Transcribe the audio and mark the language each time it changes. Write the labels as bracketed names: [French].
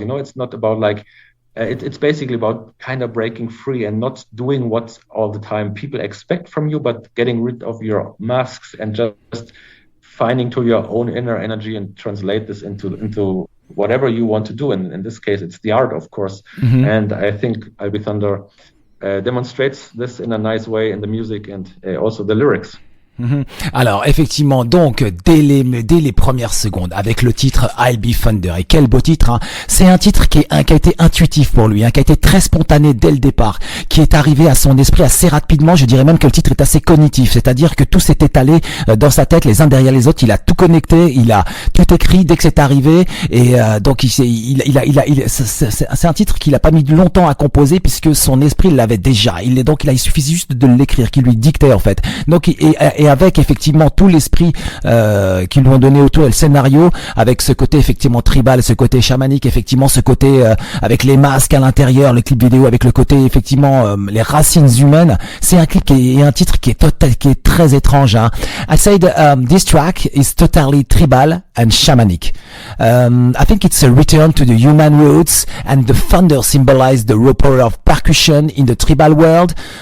[English] It's not about like, it's basically about kind of breaking free and not doing what all the time people expect from you, but getting rid of your masks and just finding to your own inner energy and translate this into whatever you want to do. And in this case, it's the art, of course. And I think I'll Be Thunder demonstrates this in a nice way in the music and also the lyrics. [French] Alors effectivement, donc dès les premières secondes avec le titre I'll Be Thunder, et quel beau titre, c'est un titre qui a été intuitif pour lui, qui a été très spontané dès le départ, qui est arrivé à son esprit assez rapidement. Je dirais même que le titre est assez cognitif, c'est-à-dire que tout s'est étalé dans sa tête les uns derrière les autres. Il a tout connecté, il a tout écrit dès que c'est arrivé, et donc c'est un titre qu'il a pas mis longtemps à composer puisque son esprit l'avait déjà. Il suffisait juste de l'écrire, qui lui dictait en fait. Donc et avec effectivement tout l'esprit qu'ils lui ont donné autour et le scénario, avec ce côté effectivement tribal, ce côté chamanique, effectivement ce côté avec les masques à l'intérieur, le clip vidéo avec le côté effectivement les racines humaines. C'est un clip et un titre qui est très étrange. [English] I said this track is totally tribal and shamanic. I think it's a return to the human roots, and the thunder symbolizes the raw power of percussion in the tribal world.